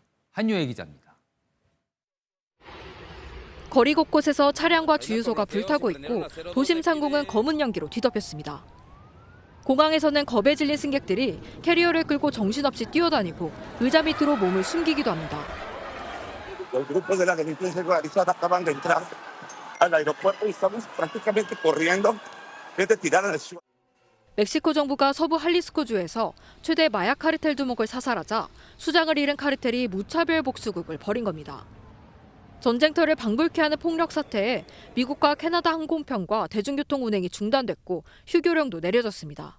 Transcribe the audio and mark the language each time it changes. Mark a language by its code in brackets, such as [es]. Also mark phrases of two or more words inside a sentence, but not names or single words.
[ko] 한유혜 기자입니다. 거리 곳곳에서 차량과 주유소가 불타고 있고 도심 상공은 검은 연기로 뒤덮였습니다. 공항에서는 겁에 질린 승객들이 캐리어를 끌고 정신없이 뛰어다니고 의자 밑으로 몸을 숨기기도 합니다. [es] Los grupos de la delincuencia organizada acaban de entrar al aeropuerto y estamos prácticamente corriendo desde tirar al suelo. [ko] 멕시코 정부가 서부 할리스코주에서 최대 마약 카르텔 두목을 사살하자 수장을 잃은 카르텔이 무차별 복수극을 벌인 겁니다. 전쟁터를 방불케 하는 폭력 사태에 미국과 캐나다 항공편과 대중교통 운행이 중단됐고 휴교령도 내려졌습니다.